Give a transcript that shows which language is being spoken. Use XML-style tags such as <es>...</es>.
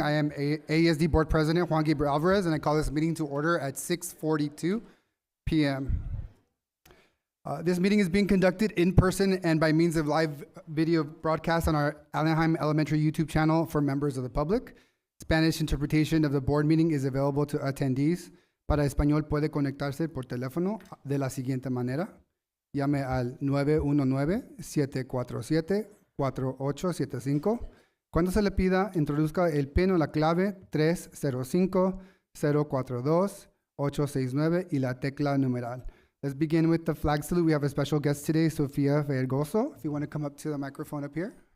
<en>I am AESD Board President Juan Gabriel Alvarez, and I call this meeting to order at 6:42 p.m. This meeting is being conducted in person and by means of live video broadcast on our Anaheim Elementary YouTube channel for members of the public. Spanish interpretation of the board meeting is available to attendees.</en> <es>Para español puede conectarse por teléfono de la siguiente manera. Llame al 919-747-4875. Cuando se le pida, introduzca el PIN o la clave 305-042-869 y la tecla numeral.</es> <en>Let's begin with the flag salute. We have a special guest today, Sofia Vergoso. If you want to come up to the microphone up here.</en>